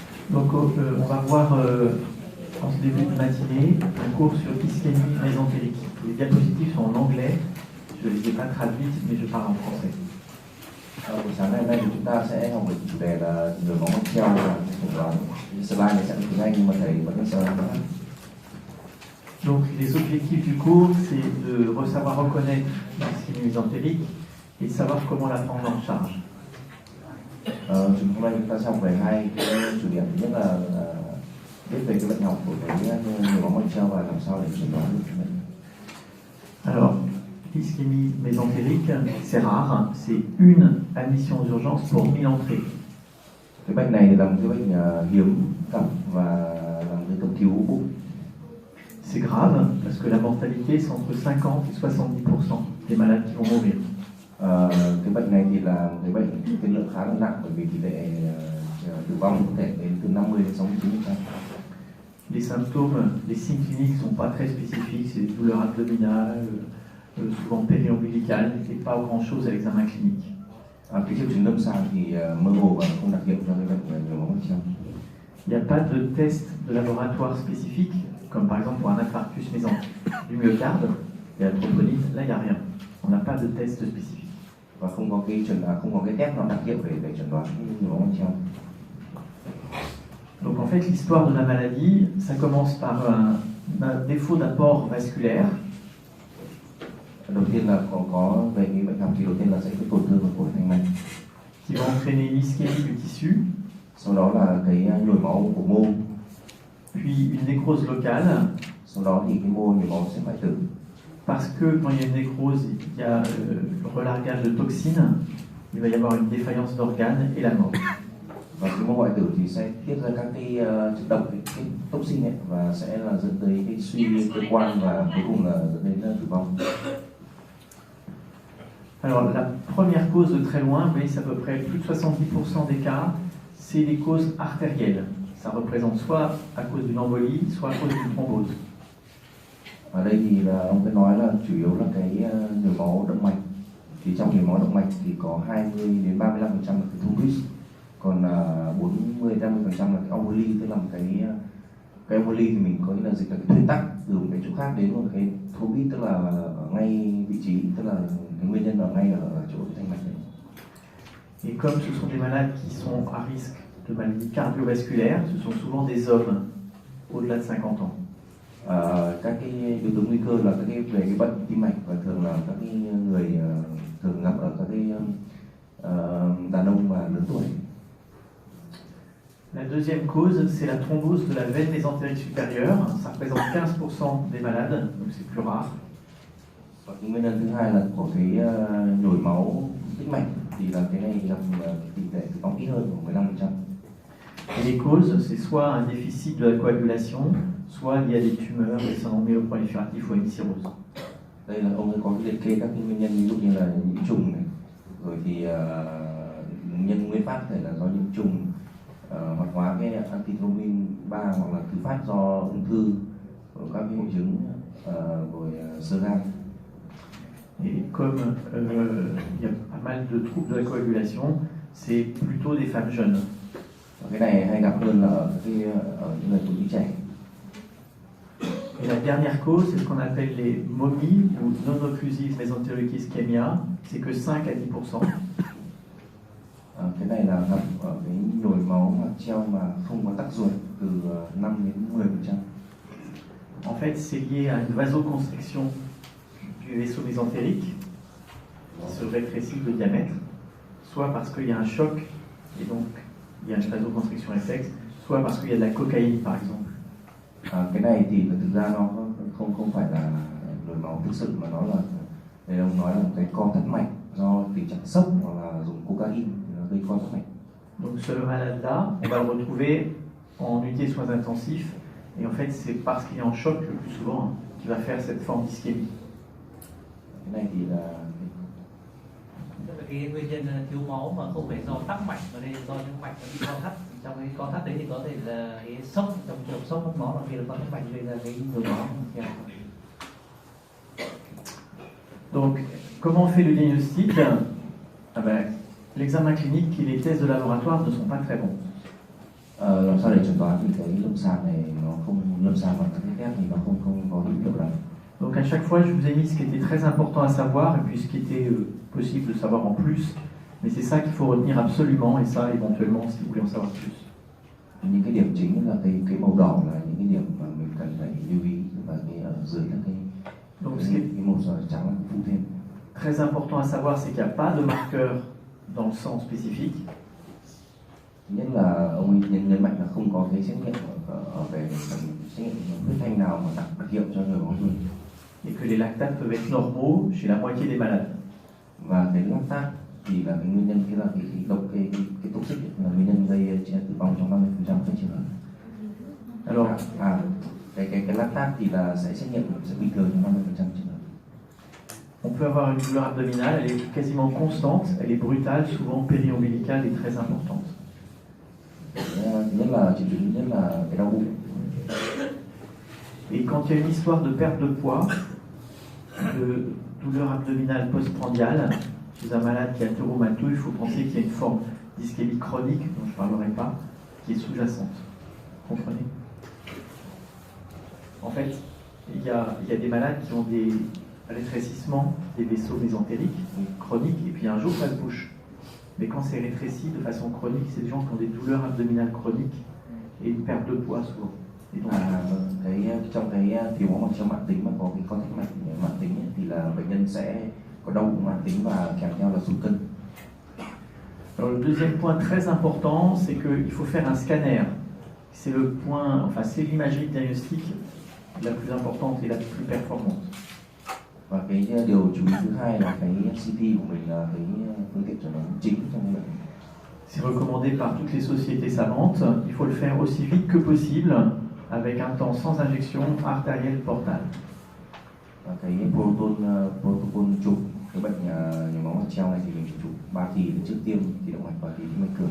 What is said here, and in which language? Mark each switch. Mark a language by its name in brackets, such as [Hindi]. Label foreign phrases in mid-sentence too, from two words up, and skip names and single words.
[French] Donc on va voir en ce début de matinée un cours sur ischémie mésentérique. Les diapositives sont en anglais, je ne les ai pas traduites mais je parle en français. [Vietnamese] Buổi sáng nay chúng ta sẽ học về chủ đề là nhồi máu mạch treo và chẩn đoán. Slide này sẽ là tiếng Anh nhưng mà thầy vẫn sẽ [French] Donc les objectifs du cours, c'est de savoir reconnaître l'ischémie mésentérique et de savoir comment la prendre en charge. [Vietnamese] Hôm nay chúng ta sẽ học về hai cái chủ điểm. Thứ nhất là biết về cái bệnh học của cái nhồi máu mạch treo và làm sao để chẩn đoán được bệnh. [French] Alors, l'ischémie mésentérique, c'est rare, c'est une admission aux urgences pour 1000 entrées. [Vietnamese] Cái bệnh này là một cái bệnh hiếm gặp và là một cái cấp cứu bụng. [French] C'est grave parce que la mortalité c'est entre 50 et 70% des malades qui vont mourir. [Vietnamese] Cái bệnh này thì là một cái bệnh tiên lượng khá là nặng bởi vì tỷ lệ tử vong có thể đến từ 50 đến 69%. [French] Les symptômes, les signes cliniques ne sont pas très spécifiques, c'est des douleurs abdominales, souvent périombilicales, et pas grand-chose à l'examen clinique. [Vietnamese] Cái triệu chứng lâm sàng thì mơ hồ và không đặc hiệu cho cái bệnh nhồi máu mạch treo. [French] Il n'y a pas de test de laboratoire spécifique, comme par exemple pour un infarctus du myocarde et la troponine, là il n'y a rien. On n'a pas de test spécifique. [Vietnamese] Và không có cái test nào đặc hiệu để chẩn đoán nhồi máu mạch treo. [French] Donc en fait l'histoire de la maladie, ça commence par un défaut d'apport vasculaire. [Vietnamese] Đầu tiên là có về cái bệnh học thì đầu tiên là sẽ có tổn thương ở phổi thành mạch, [French] qui va entraîner une ischémie du tissu, [Vietnamese] sau đó là cái nhồi máu của mô, [French] puis une nécrose locale, [Vietnamese] sau đó thì cái mô nhồi máu sẽ hoại tử. [French] Parce que quand il y a une nécrose, il y a le relargage de toxines, il va y avoir une défaillance d'organes et la mort. [Vietnamese] Và cái mô hoại tử thì sẽ tiết ra các cái chất độc, cái toxin ấy, và sẽ là dẫn tới cái suy cơ quan và cuối cùng là dẫn đến tử vong. [French] Alors la première cause de très loin, vous voyez, c'est à peu près plus de 70% des cas, c'est les causes artérielles. Ça représente soit à cause d'une embolie, soit à cause d'une thrombose. [Vietnamese] Ở đây thì là ông có nói là chủ yếu là cái nhồi máu động mạch. Thì trong nhồi máu động mạch thì có 20 đến 35% là cái thrombus, còn 40 đến 50% là cái emboli, tức là một cái emboli thì mình có nghĩa là dịch là cái thuyên tắc từ một cái chỗ khác đến một cái thrombus, tức là ở ngay vị trí, tức là cái nguyên nhân ở ngay ở chỗ thành mạch này. [French] Et comme ce sont des malades qui sont à risque de maladies cardiovasculaires, ce sont souvent des hommes au-delà de 50 ans. [Vietnamese] Các cái yếu tố nguy cơ là các cái về cái bệnh tim mạch và thường là các cái người thường gặp ở các cái đàn ông và lớn tuổi. [French] La deuxième cause, c'est la thrombose de la veine mésentérique supérieure. Ça représente 15% des malades, donc c'est plus rare. [Vietnamese] Và cái nguyên nhân thứ hai là của cái nhồi máu tĩnh mạch, thì là cái này gặp tỷ lệ tử vong ít hơn của 15%. [French] Et les causes, c'est soit un déficit de la coagulation, soit lié à des tumeurs, des syndromes myéloprolifératifs ou à une cirrhose. [Vietnamese] Đây là ông ấy có cái liệt kê các cái nguyên nhân ví dụ như là nhiễm trùng này, rồi thì nhân nguyên phát có thể là do nhiễm trùng, hoạt hóa cái antithrombin 3 hoặc là thứ phát do ung thư, rồi các cái hội chứng rồi xơ gan. [French] Et comme il y a pas mal de troubles de la coagulation, c'est plutôt des femmes jeunes. [Vietnamese] Cái này hay gặp hơn là ở những người phụ nữ trẻ. [French] Et la dernière cause, c'est ce qu'on appelle les momies ou [English] non-occlusive mesenteric ischemia, [French] c'est que 5 à 10%. [Vietnamese] Cái này là gặp ở cái nhồi máu mạch treo mà không có tắc ruột, từ 5 đến 10%. [French] En fait, c'est lié à une vasoconstriction du vaisseau mésentérique qui se rétrécit de diamètre, soit parce qu'il y a un choc et donc il y a une vasoconstriction réflexe, soit parce qu'il y a de la cocaïne par exemple. [Vietnamese] Cái này thì thực ra nó không phải là nhồi máu thực sự, mà nó là, để ông nói là một cái co thắt mạch do tình trạng sốc hoặc là dùng cocaïne thì nó gây co thắt mạch. [French] Donc ce malade-là, on va le retrouver en unité de soins intensifs, et en fait c'est parce qu'il est en choc le plus souvent qu'il va faire cette forme d'ischémie. [Vietnamese] Cái này thì là cái nguyên nhân thiếu máu mà không phải do tắc mạch, mà đây là do những mạch nó bị co thắt. Trong cái co thắt đấy thì có thể là cái sốc, trong trường hợp sốc mất máu là khi là co thắt mạch gây ra cái nhồi máu. [French] Donc comment on fait le diagnostic? L'examen clinique et les tests de laboratoire ne sont pas très bons. [Vietnamese] Làm sao để chuẩn đoán thì cái lâm sàng này nó không lâm sàng bằng cái test thì nó không có dấu hiệu lắm. [French] Donc à chaque fois, je vous ai mis ce qui était très important à savoir et puis ce qui était possible de savoir en plus. Mais c'est ça qu'il faut retenir absolument et ça éventuellement si vous voulez en savoir plus. [Vietnamese] Những cái điểm chính là cái màu đỏ là những cái điểm mà mình cần phải lưu ý và cái ở dưới là cái màu trắng là phụ thêm. [French] Très important à savoir, c'est qu'il n'y a pas de marqueur dans le sang spécifique. [Vietnamese] Nhất là ông ấy nhấn mạnh là không có cái xét nghiệm ở về xét nghiệm huyết thanh nào mà đặc hiệu cho người ung thư. [French] Et que les lactates peuvent être normaux chez la moitié des malades. [Vietnamese] Và cái lactate thì là cái nguyên nhân cái độc cái toxic là nguyên nhân gây tử vong trong 50% các trường hợp. [French] Alors, [Vietnamese] cái lactate thì là sẽ xét nghiệm sẽ bình thường trong 50% trường hợp. [French] On peut avoir une douleur abdominale, elle est quasiment constante, elle est brutale, souvent périombilicale et très importante. [Vietnamese] Nhất là triệu chứng nhất là cái đau bụng. [French] Et quand il y a une histoire de perte de poids, de douleur abdominale postprandiale, chez un malade qui est athéromateux, il faut penser qu'il y a une forme d'ischémie chronique, dont je ne parlerai pas, qui est sous-jacente. Vous comprenez? En fait, il y a des malades qui ont des rétrécissements des vaisseaux mésentériques chroniques, et puis un jour ça se bouche. Mais quand c'est rétréci de façon chronique, c'est des gens qui ont des douleurs abdominales chroniques et une perte de poids souvent. Et donc, [Vietnamese] trong cái thiếu máu mạch trong mãn tính mà có cái con thách mạch mãn tính thì là bệnh nhân sẽ có đau bụng mãn tính và kèm theo là sụt cân. [French] Alors le deuxième point très important, c'est qu'il faut faire un scanner. C'est le point, enfin c'est l'imagerie diagnostique la plus importante et la plus performante. [Vietnamese] Và cái điều chú ý thứ hai là cái CT của mình là cái phương tiện chẩn đoán chính trong cái bệnh. [French] C'est recommandé par toutes les sociétés savantes. Il faut le faire aussi vite que possible, avec un temps sans injection artérielle portale. [Vietnamese] Và cái protocol chụp cái bệnh nhồi máu mạch treo này thì mình chụp 3 kỳ trước tiêm thì động mạch và kỳ tĩnh mạch cường.